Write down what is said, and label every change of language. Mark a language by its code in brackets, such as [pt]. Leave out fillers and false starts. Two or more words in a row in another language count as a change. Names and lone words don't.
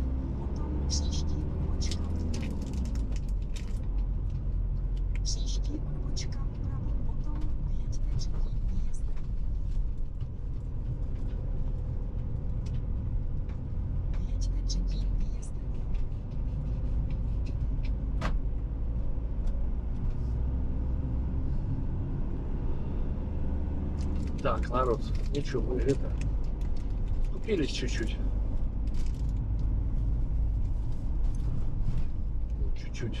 [cs] Potom příští odbočka vpravo. Příští odbočka vpravo. Potom vyjeďte třetím výjezdem. Vyjeďte třetím výjezdem. [ru] Так, народ, ничего, мы это купились чуть-чуть. Чуть-чуть.